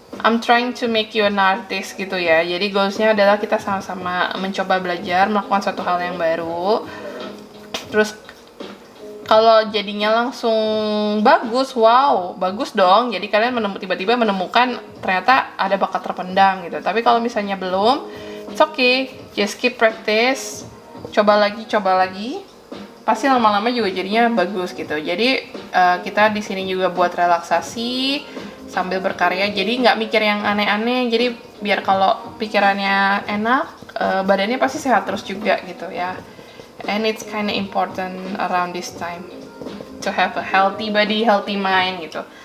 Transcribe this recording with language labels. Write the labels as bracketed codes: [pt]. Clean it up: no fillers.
[en] I'm trying to make you an artist [id] gitu ya. Jadi goalsnya adalah kita sama-sama mencoba belajar, melakukan suatu hal yang baru. Terus kalau jadinya langsung bagus, wow, bagus dong. Jadi kalian tiba-tiba menemukan ternyata ada bakat terpendam gitu. Tapi kalau misalnya belum, [en] it's okay, just keep practice, [id] coba lagi. Pasti lama-lama juga jadinya bagus gitu. Jadi kita di sini juga buat relaksasi sambil berkarya. Jadi nggak mikir yang aneh-aneh. Jadi biar kalau pikirannya enak, badannya pasti sehat terus juga gitu ya. [en] And it's kind of important around this time to have a healthy body, healthy mind [id] gitu.